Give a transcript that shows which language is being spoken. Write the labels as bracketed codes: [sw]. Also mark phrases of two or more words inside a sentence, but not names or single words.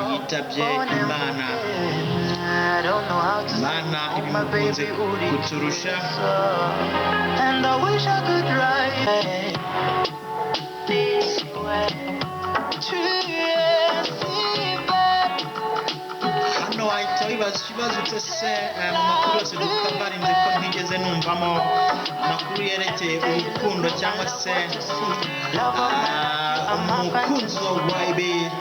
[rw] yitabye Imana. Imana ibimukunze kuturusha. [en] And I wish I could write this way. [rw] Hano wahita wibaza ikibazo utese mu makuru yose dukambarinze ko ntigeze numvamo amakuru yerekeye urukundo cyangwa se umukunzi wa YB.